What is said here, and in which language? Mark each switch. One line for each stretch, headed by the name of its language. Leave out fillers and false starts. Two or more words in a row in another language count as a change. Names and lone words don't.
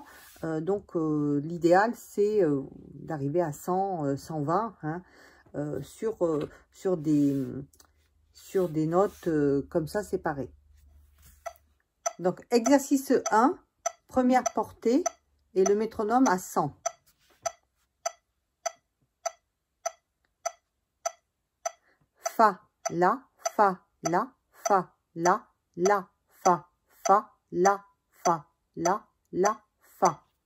French: Donc l'idéal, c'est d'arriver à 100, 120 hein, sur des notes comme ça séparées. Donc exercice 1, première portée et le métronome à 100. Fa, La, Fa, La, Fa, La, La, Fa, Fa, La, Fa, La, Fa.